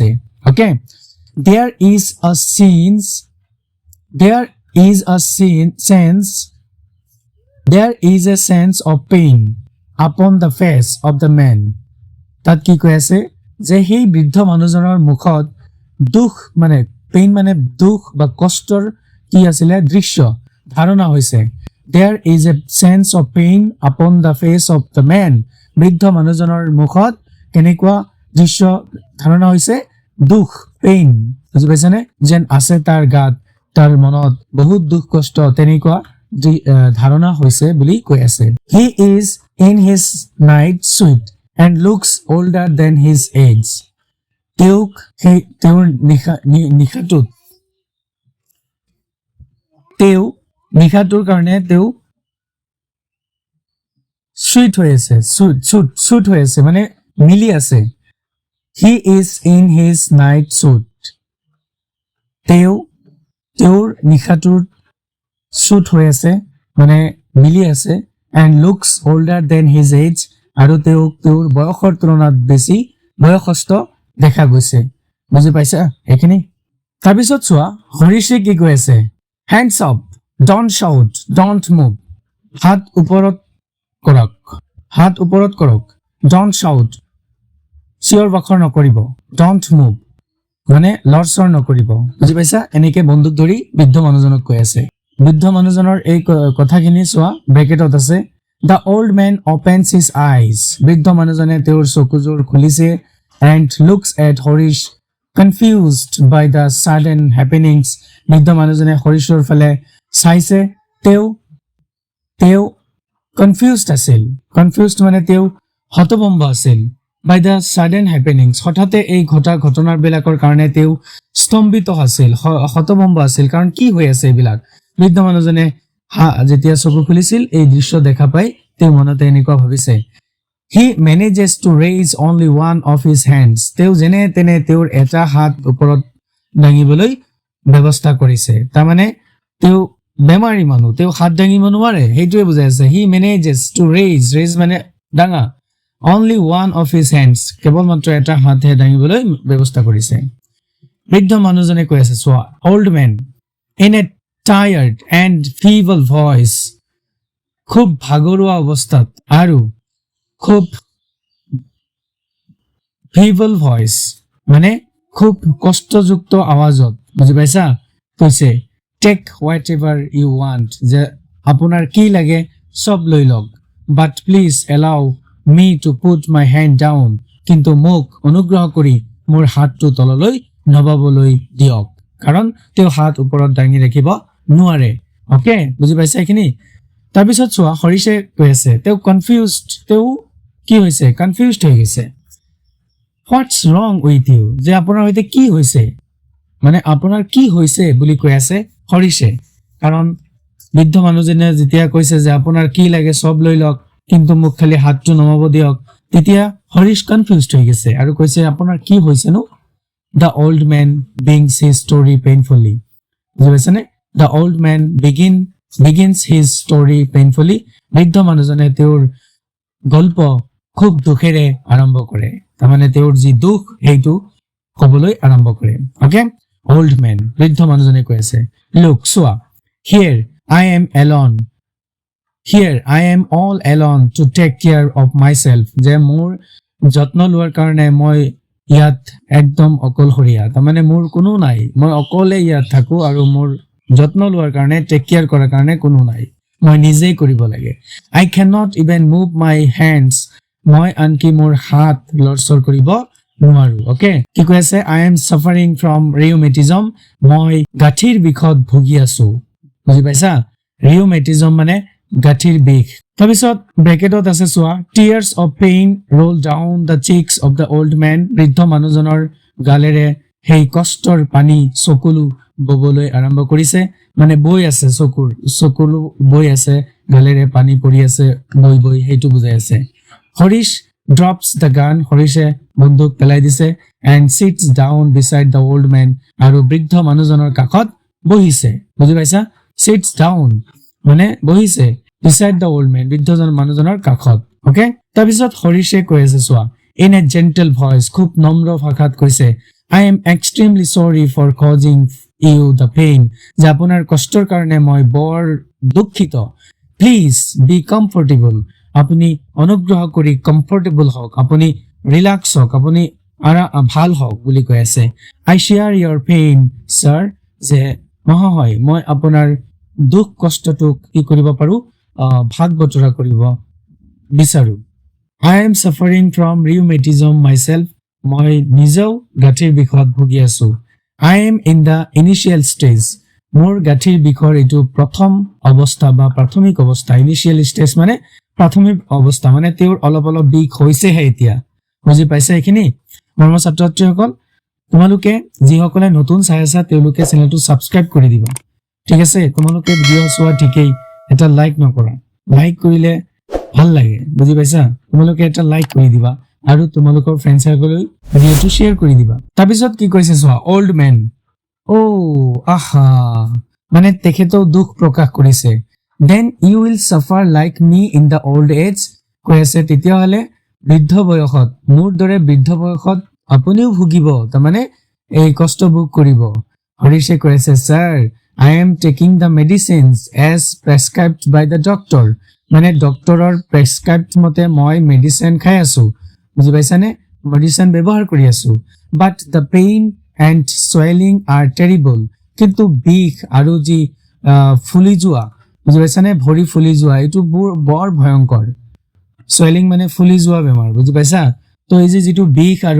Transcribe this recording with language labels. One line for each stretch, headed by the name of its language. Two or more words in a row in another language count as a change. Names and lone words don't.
English: Okay, there is a chance of pain upon the face of the man,
Assamese: তাত কি কৈ আছে? যে সেই বৃদ্ধ মানুহজনৰ মুখত দুখ মানে পেইন মানে দুখ বা কষ্টৰ কি আছিলে দৃশ্য ধাৰণা হৈছে
English: there is a sense of pain upon the face of the man বৃদ্ধ
Assamese: মানুহজনৰ মুখত কেনেকুৱা দৃশ্য ধাৰণা হৈছে দুখ পেইন বুজি পাইছানে যেন আছে তাৰ গাত তাৰ মনত বহুত দুখ কষ্ট তেনেকুৱা ধাৰণা হৈছে বুলি কৈ আছে
English: he is in his night suit and looks older than his age
Assamese: তেওঁৰ নিশাটোৰ কাৰণে তেওঁ সুইট হৈ আছে সুট হৈ আছে মানে মিলি আছে
English: he is in his night suit
Assamese: তেওঁৰ নিশাটোৰ সুট হৈ আছে মানে মিলি আছে
English: and looks older than his age
Assamese: আৰু তেওঁৰ বয়সৰ তুলনাত বেছি বয়সস্থ দেখা গৈছে বুজি পাইছা এইখিনি তাৰপিছত চোৱা হৰিশে কি কৈ আছে
English: hands up don't shout don't move
Assamese: হাত ওপৰত কৰক
English: don't shout
Assamese: চিঞৰ বাখৰ নকৰিব
English: don't move
Assamese: মানে লৰচৰ নকৰিব বুজি পাইছা এনেকে বন্দুক ধৰি বৃদ্ধ মানুহজনক কৈ আছে বৃদ্ধ মানুহজনৰ এই কথাখিনি চোৱা ব্ৰেকেটত আছে
English: the old man opens his eyes
Assamese: বৃদ্ধ মানুহজনে তেওঁৰ চকুযোৰ খুলিছে and
English: looks at Horish confused by the sudden happenings
Assamese: বৃদ্ধ মানুহজনে হৰিশৰ ফালে চাইছে তেওঁ confused মানে তেওঁ হতভম্ব আছিল
English: by the sudden happenings
Assamese: হঠাতে এই ঘটনাৰ বিলাকৰ কাৰণে তেওঁ স্তম্ভিত আছিল হতভম্ব আছিল কাৰণ কি হৈ আছে এইবিলাক বৃদ্ধ মানুহজনে যেতিয়া চকু খুলিছিল এই দৃশ্য দেখা পাই তেওঁ মনতে এনেকুৱা ভাবিছে
English: he manages to raise only one of his hands
Assamese: তেওঁ যেনে তেনে তেওঁৰ এটা হাত ওপৰত দাঙিবলৈ ব্যৱস্থা কৰিছে তাৰমানে তেওঁ বেমাৰী মানুহ তেওঁ হাত দাঙিব নোৱাৰে সেইটোৱে বুজাই আছে
English: he manages to raise
Assamese: মানে ডাঙা
English: only one of his hands
Assamese: কেৱল মাত্ৰ এটা হাতহে দাঙিবলৈ ব্যৱস্থা কৰিছে বৃদ্ধ মানুহজনে কৈ আছে চোৱা
English: old man in a tired and feeble voice
Assamese: খুব ভাগৰুৱা অৱস্থাত আৰু খুব
English: feeble voice
Assamese: মানে খুব কষ্টযুক্ত আৱাজত বুজি পাইছা কৈছে
English: take whatever you want
Assamese: যে আপোনাৰ কি লাগে সব লৈ লওক
English: but please allow me to put my hand down
Assamese: কিন্তু মোক অনুগ্ৰহ কৰি মোৰ হাতটো তললৈ নবাবলৈ দিয়ক কাৰণ তেওঁ হাত ওপৰত দাঙি ৰাখিব নোৱাৰে ওকে বুজি পাইছা এইখিনি তাৰপিছত চোৱা হৰিশে কৈ আছে তেওঁ কি হৈছে কনফিউজড হৈ গৈছে
English: what's wrong with you
Assamese: যে আপোনাৰ হৈতে কি হৈছে মানে আপোনাৰ কি হৈছে বুলি কৈ আছে হৰিশে কাৰণ বৃদ্ধ মানুহজনে যেতিয়া কৈছে যে আপোনাৰ কি লাগে সব লৈ লওক কিন্তু মোক খালি হাতটো নমাব দিয়ক তেতিয়া হৰিশ কনফিউজড হৈ গৈছে আৰু কৈছে আপোনাৰ কি হৈছে নো
English: the old man begins his story painfully
Assamese: বুজি পাইছানে
English: the old man begins his story painfully
Assamese: বৃদ্ধ মানুহজনে তেওঁৰ গল্প খুব দুখেৰে আৰম্ভ কৰে তাৰমানে তেওঁৰ যি দুখ সেইটো ক'বলৈ আৰম্ভ কৰে ওকে
English: old man
Assamese: বৃদ্ধ মানুহজনে কৈ আছে look চোৱা here
English: I am all alone to take care of myself
Assamese: যে মোৰ যত্ন লোৱাৰ কাৰণে মই ইয়াত একদম অকলশৰীয়া তাৰমানে মোৰ কোনো নাই মই অকলে ইয়াত থাকো আৰু মোৰ যত্ন লোৱাৰ কাৰণে
English: take care
Assamese: কৰাৰ কাৰণে কোনো নাই মই নিজেই কৰিব লাগে
English: I cannot even move my hands
Assamese: মই আনকি মোৰ হাত লৰচৰ কৰিব নোৱাৰো ওকে কি কৈ আছে
English: I am suffering from rheumatism
Assamese: মই গাঁঠিৰ বিষত ভুগি আছো বুজি পাইছা rheumatism মানে গাঁঠিৰ বিষ তাৰপিছত ব্ৰেকেটত আছে চোৱা
English: tears of pain roll down the cheeks of the old man
Assamese: বৃদ্ধ মানুহজনৰ গালেৰে সেই কষ্টৰ পানী চকুলো ববলৈ আৰম্ভ কৰিছে মানে বৈ আছে চকুলো বৈ আছে গালেৰে পানী পৰি আছে বৈ সেইটো বুজাই আছে হৰিশ
English: drops the gun
Assamese: হৰিশে বন্দুক পেলাই দিছে
English: and sits down beside the old man
Assamese: আৰু বৃদ্ধ মানুহজনৰ কাষত বহিছে বুজি পাইছা
English: sits down
Assamese: মানে বহিছে
English: beside the old man
Assamese: বৃদ্ধজন মানুহজনৰ কাষত ওকে তাৰপিছত হৰিশে কৈ আছে চোৱা
English: in a gentle voice
Assamese: খুব নম্ৰ ভাষাত কৈছে
English: I am extremely sorry for causing you the pain
Assamese: যে আপোনাৰ কষ্টৰ কাৰণে মই বৰ দুঃখিত
English: please be comfortable
Assamese: আপুনি অনুগ্ৰহ কৰি কমফৰ্টেবল হওক আপুনি ৰিলাক্স হওক আপুনি আৰু ভাল হওক বুলি কৈ আছে
English: I share your pain sir
Assamese: যে মহাশয় মই আপোনাৰ দুখ কষ্টটোক কি কৰিব পাৰো ভাগ বতৰা কৰিব বিচাৰো
English: I am suffering from rheumatism myself.
Assamese: মই নিজেও গাঁঠিৰ বিষত ভুগি আছো
English: I am in the initial stage.
Assamese: মোৰ গাঁঠিৰ বিষৰ এইটো প্ৰথম অৱস্থা বা প্ৰাথমিক অৱস্থা
English: initial stage
Assamese: মানে প্ৰাথমিক অৱস্থা মানে তেওঁৰ অলপ অলপ বিষ হৈছেহে এতিয়া বুজি পাইছে এইখিনি মৰম ছাত্ৰ ছাত্ৰীসকল তোমালোকে যিসকলে নতুন চাই আছা তেওঁলোকে চেনেলটো ছাবস্ক্ৰাইব কৰি দিবা ঠিক আছে তোমালোকে ভিডিঅ' চোৱা ঠিকেই এটা লাইক নকৰা লাইক কৰিলে ভাল লাগে বুজি পাইছা তোমালোকে এটা লাইক কৰি দিবা আৰু তোমালোকৰ
English: friend circleলৈ
Assamese: ভিডিঅ'টো শ্বেয়াৰ কৰি দিবা তাৰপিছত কি কৈছে চোৱা
English: old man
Assamese: আহা মানে তেখেতেও দুখ প্ৰকাশ কৰিছে
English: then you will suffer like me in the old age
Assamese: কৈ আছে তেতিয়াহ'লে বৃদ্ধ বয়সত মোৰ দৰে বৃদ্ধ বয়সত আপুনিও ভুগিব তাৰমানে এই কষ্ট ভোগ কৰিব হৰিশে কৈ আছে
English: sir I am taking the medicines as prescribed by the doctor
Assamese: মানে ডক্টৰৰ প্ৰেছক্ৰাইবড মতে মই মেডিচিন খাই আছো বুজি পাইছানে মেডিচিন ব্যৱহাৰ কৰি আছো
English: but the pain and swelling are terrible
Assamese: কিন্তু বিষ আৰু যি ফুলি যোৱা বুজি পাইছানে ভৰি ফুলি যোৱা এইটো বৰ ভয়ংকৰ চুৱেলিং মানে ফুলি যোৱা বেমাৰ বুজি পাইছা তো এই যিটো বিষ আৰু